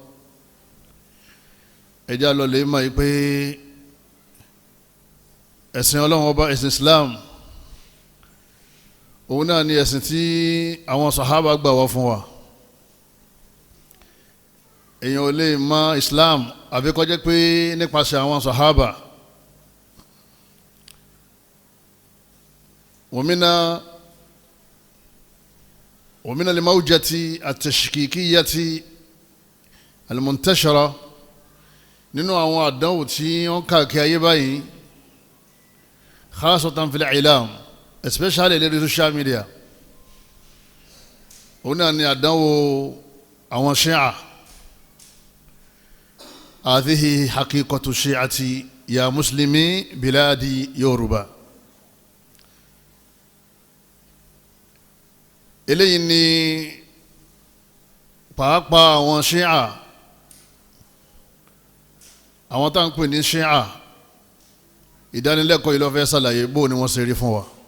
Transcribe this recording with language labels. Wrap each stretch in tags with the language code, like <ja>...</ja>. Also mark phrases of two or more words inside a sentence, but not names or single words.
<yo>ẹ̀já lọ lè mọ̀ pé ẹ̀sìn Ọlọ́run ọba, ẹ̀sìn Islam, òun náà ni ẹ̀sìn tí àwọn sàhábà gbà wá fún wa. èèyàn ò lè mọ̀ Islam àbí kó jẹ́ pé nípasẹ̀ àwọn sàhábà.</yo> <ar>ومن الموجة التشكيكية المنتشرة،</ar> <yo>nínú àwọn àdánwò tí wọ́n káàkiri ayé báyìí,</yo> <ar>خاصة في الإعلام,</ar> <yo>especially lórí</yo> <en>social media,</en> <yo>òun náà ni àdánwò àwọn Shi'ah.</yo> <ar>هذه حقيقة شيعة يا مسلمي بلاد Yorùbá.</ar> <yo>eléyìí ni pàápàá àwọn Shi'ah, àwọn tá ń pè ní Shi'ah. ìdánilẹ́kọ̀ọ́ yìí ló fẹ́ ṣàlàyé bó ni wọ́n ṣe rí fún wa.</yo>